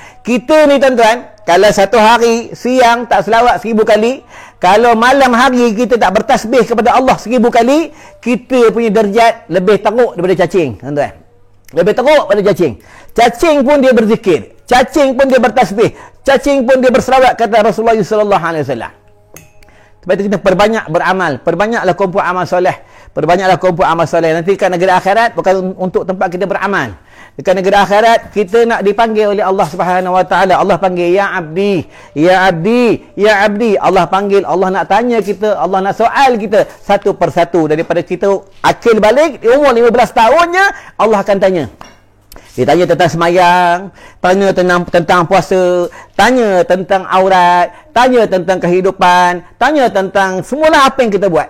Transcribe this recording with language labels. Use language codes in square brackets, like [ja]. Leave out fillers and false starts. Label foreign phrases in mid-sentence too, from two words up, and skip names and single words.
[ms] Kita ni tuan-tuan, kalau satu hari siang tak selawat 1000 kali, kalau malam hari kita tak bertasbih kepada Allah 1000 kali, kita punya derajat lebih teruk daripada cacing, tuan-tuan. Lebih teruk daripada cacing. Cacing pun dia berzikir, cacing pun dia bertasbih, cacing pun dia berselawat, kata Rasulullah [ar] صلى الله عليه وسلم. [ms] Sebab itu kita perbanyak beramal, perbanyaklah kumpul amal soleh, perbanyaklah kumpul amal soleh. Nanti kat negeri akhirat bukan untuk tempat kita beramal. Dekat negeri akhirat kita nak dipanggil oleh Allah [ar] سبحانه وتعالى. [ms] Allah panggil, [ar] يا عبدي يا عبدي يا عبدي. [ms] Allah panggil, Allah nak tanya kita, Allah nak soal kita satu persatu. Daripada kita akil balik di umur 15 tahunnya, Allah akan tanya. Dia tanya tentang semayang, tanya tentang puasa, tanya tentang aurat, tanya tentang kehidupan, tanya tentang semualah apa yang kita buat.